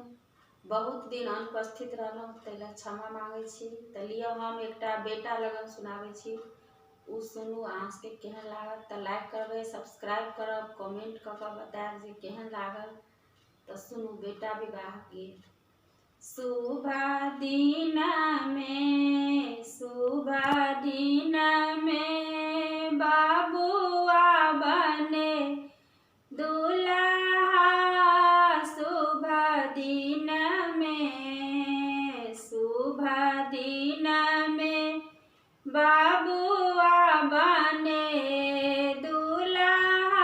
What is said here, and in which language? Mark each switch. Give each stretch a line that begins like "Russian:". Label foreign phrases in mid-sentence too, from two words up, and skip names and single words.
Maithili: बहुत दिन अनुपस्थित रहलहुँ ताहि लेल क्षमा मांगै छी। तऽ लिअ हम एकटा बेटा लगन सुनाबै छी, उ सुनू। अहाँ सबके केहन लागत तऽ लाइक करबै, सब्सक्राइब करब, कमेंट कऽ के बतायब जे केहन लागल। तऽ सुनू बेटा विवाह गीत। शुभ दिन में शुभ दिन में बाबुआ बने दुल्हा। शुभ दिन में शुभ दिन में बाबुआ बने दुल्हा।